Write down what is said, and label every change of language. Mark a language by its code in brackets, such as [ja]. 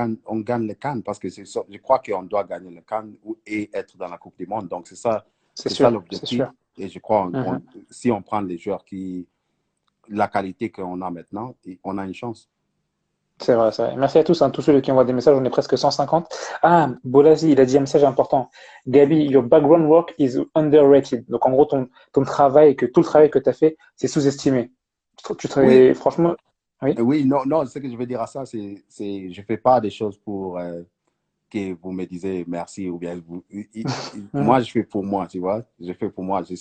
[fr] on gagne le CAN parce que je crois qu'on doit gagner le CAN et être dans la Coupe du Monde. Donc, C'est c'est ça sûr, c'est l'objectif. sûr. Et je crois, Mhm. si on prend les joueurs la qualité qu'on a maintenant, on a une chance. C'est vrai, c'est vrai. Merci à tous, hein, tous ceux qui envoient des messages. On est presque 150. Ah, Bolazi, il a dit un message important. [en] Gabi, your background work is underrated. [fr] Donc, en gros, ton travail, tout le travail que tu as fait, c'est sous-estimé. Oui, Franchement, oui. oui, non, non, ce que je veux dire à ça, je fais pas des choses pour que vous me disiez merci ou bien Mhm. moi, je fais pour moi, tu vois. Je fais pour moi. Je